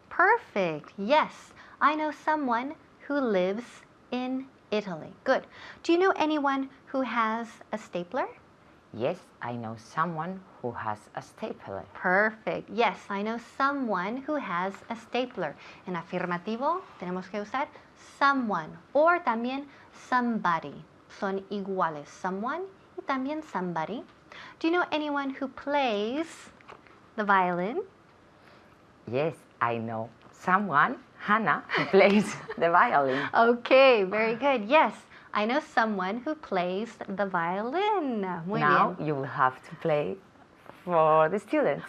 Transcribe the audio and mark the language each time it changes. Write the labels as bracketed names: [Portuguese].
[English] Perfect. Yes, I know someone who lives in Italy. Good. Do you know anyone who has a stapler? Yes, I know someone who has a stapler. Perfect. Yes, I know someone who has a stapler. [Spanish] En afirmativo tenemos que usar someone or también somebody. Son iguales. Someone y también somebody. [English] Do you know anyone who plays the violin? Yes, I know someone, Hannah, who plays the violin. Okay, very good. Yes, I know someone who plays the violin. [Spanish] Muy [English] Now [Spanish] bien. [English] you will have to play for the students.